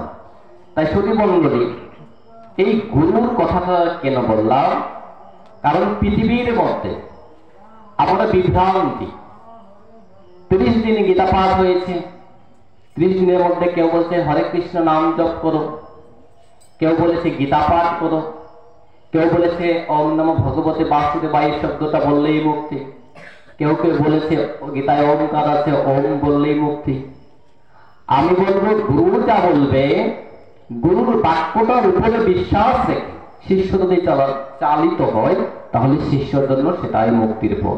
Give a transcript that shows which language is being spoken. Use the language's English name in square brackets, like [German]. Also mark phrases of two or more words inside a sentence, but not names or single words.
[Bangla] তাই সতী মণ্ডলী, এই গুরুর কথাটা কেন বললাম? কারণ পৃথিবীর মধ্যে আমরা বিভ্রান্তি, 30 দিন গীতা পাঠ হয়েছে, 30 দিনের মধ্যে কেউ বলছে হরে কৃষ্ণ নাম জপ করো, কেউ বলেছে গীতা পাঠ করো, কেউ বলেছে [Sanskrit] ওম নমঃ ভগবতে বাসুদেবায় [Bangla] শব্দটা বললেই মুক্তি, কেউ কেউ বলেছে গীতায় ওমকার আছে, ওম বললেই মুক্তি। আমি বলবো, গুরু যা বলবে, গুরুর বাক্যটার উপরে বিশ্বাস রেখে শিষ্য যদি চালিত হয়, তাহলে শিষ্যর জন্য সেটাই মুক্তির পথ।